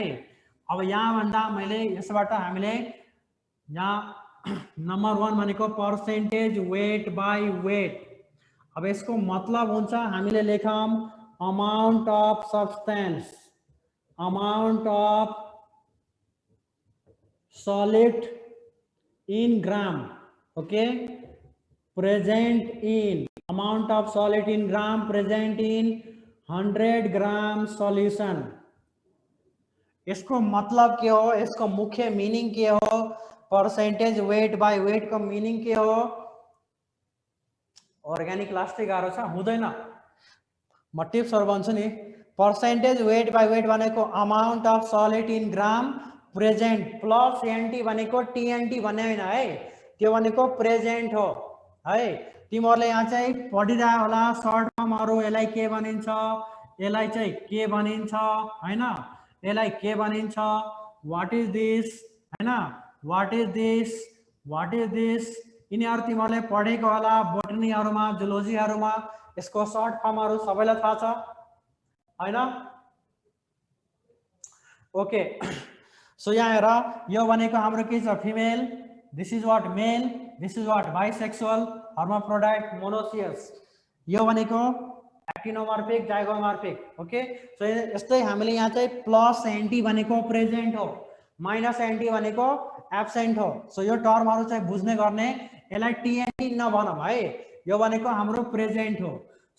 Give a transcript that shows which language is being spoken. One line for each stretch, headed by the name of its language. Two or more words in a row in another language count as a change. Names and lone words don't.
Nepali: अब यहाँ भन्दा मैले यसबाट हामीले यहाँ नम्बर 1 भनेको
English: percentage weight by weight.
Nepali: अब यसको मतलब हुन्छ हामीले लेखौँ
English: amount of substance, amount of solid in gram, okay, present in, amount of solid in gram present in 100 gram solution.
Nepali: इसको मतलब के हो, इसको मुख्य मीनिंग के हो,
English: percentage weight by weight
Nepali: को मीनिंग के हो। अर्ग्यानिक लास्टै गाह्रो छ, हुँदैन, म टिप्सहरु भन्छु नि।
English: percentage weight by weight
Nepali: भनेको
English: amount of solid in gram present, plus NT
Nepali: भनेको टीएनटी भन्ने हैन है, त्यो भनेको प्रेजेंट हो है। तिमीहरुले यहाँ चाहिँ पढिरहे होला
English: short forms,
Nepali: यसलाई के भनिन्छ, यसलाई चाहिँ के भनिन्छ हैन, यसलाई के भनिन्छ,
English: what is this हैन, what is this, what is this,
Nepali: यिनीहरु तिमीहरुले पढेको होला बोटनीहरुमा, जुलोजीहरुमा, यसको
English: short forms
Nepali: सबैलाई थाहा छ हैन।
English: okay so
Nepali: यहाँ हेर, यो भनेको हाम्रो के छ, फिमेल,
English: this is what male, this is what bisexual, hermaphrodite, monoecious,
Nepali: यो भनेको
English: actinomorphic, zygomorphic. okay so
Nepali: यस्तै हामीले यहाँ चाहिँ
English: plus NT
Nepali: भनेको प्रेजेन्ट हो,
English: minus NT
Nepali: भनेको एब्सेन्ट हो। सो यो टर्महरु चाहिँ बुझ्ने गर्ने, यसलाई टीएनटी नभनौं है, यो भनेको हाम्रो प्रेजेन्ट हो।